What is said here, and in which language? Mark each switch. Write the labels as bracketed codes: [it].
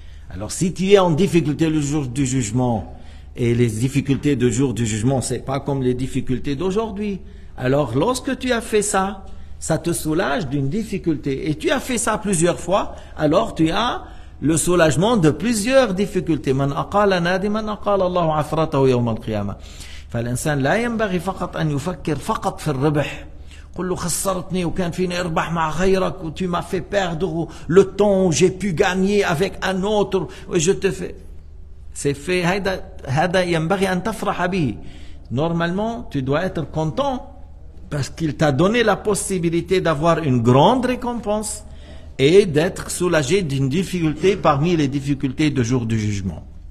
[fr] Alors si tu es en difficulté le jour du jugement, et les difficultés du jour du jugement, c'est pas comme les difficultés d'aujourd'hui. Alors lorsque tu as fait ça, ça te soulage d'une difficulté. Et tu as fait ça plusieurs fois, alors tu as le soulagement de plusieurs difficultés. [ar] Man aqala nadiman aqala Allahu athratahu yawm al-qiyamah. فالإنسان لا ينبغي فقط أن يفكر فقط في الربح. قل له خسرتني وكان فيني أربح مع غيرك و [fr] tu m'as fait perdre le temps où j'ai pu gagner avec un autre et je te fais. C'est fait. [ar] هذا ينبغي أن تفرح به. [fr] Normalement, tu dois être content parce qu'il t'a donné la possibilité d'avoir une grande récompense et d'être soulagé d'une difficulté parmi les difficultés du jour du jugement.